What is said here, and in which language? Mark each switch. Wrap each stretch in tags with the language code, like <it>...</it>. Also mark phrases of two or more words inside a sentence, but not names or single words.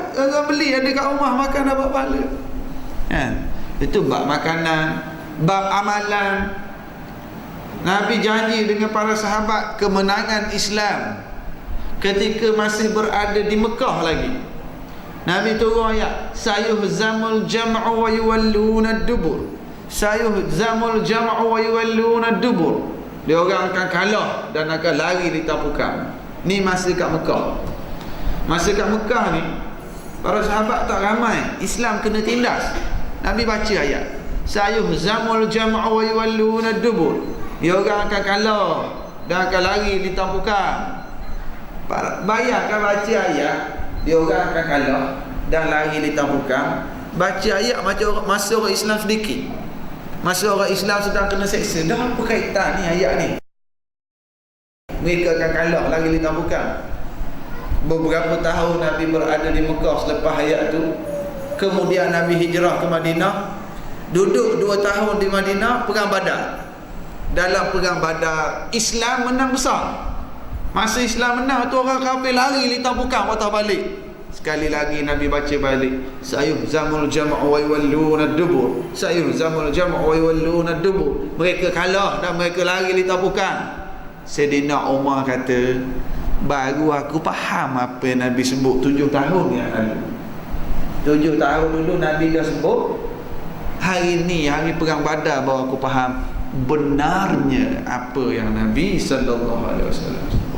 <ms>Kalau beli ada kat rumah makan dapat pahala. Itu bab makanan, bab amalan. Nabi janji dengan para sahabat kemenangan Islam ketika masih berada di Mekah lagi. Nabi turun ayat,</ms> <ar>سيهزم الجمع ويولون الدبر. سيهزم الجمع ويولون الدبر.</ar> <ms>Dia orang akan kalah dan akan lari di tapukan. Ni masa kat Mekah. Masa kat Mekah ni, para sahabat tak ramai, Islam kena tindas. Nabi baca ayat,</ms> <ar>سيهزم الجمع ويولون الدبر.</ar> <ms>Dia orang akan kalah dan akan lari di tapukan. Bayangkan baca ayat, dia orang akan kalah dan lari di tapukan. Baca ayat macam masa orang Islam sedikit, masa orang Islam sedang kena seksa. Dah apa kaitan ni ayat ni? Mereka akan kalah lagi di tapukan. Beberapa tahun Nabi berada di Mekah selepas ayat tu. Kemudian Nabi hijrah ke Madinah. Duduk 2 tahun di Madinah, perang Badar. Dalam perang Badar, Islam menang besar. Masa Islam menang tu, orang kafir lari di tapukan, patah balik. Sekali lagi Nabi baca balik,</ms> <ar>سيهزم الجمع ويولون الدبر. سيهزم الجمع ويولون الدبر.</ar> <ms>Mereka kalah dan mereka lari di tapukan. Sayyidina Umar kata, baru aku faham apa yang Nabi sebut 7 tahun yang lalu. 7 tahun dulu Nabi dah sebut. Hari ni, hari perang Badar, baru aku faham benarnya apa yang Nabi SAW sebut.</ms>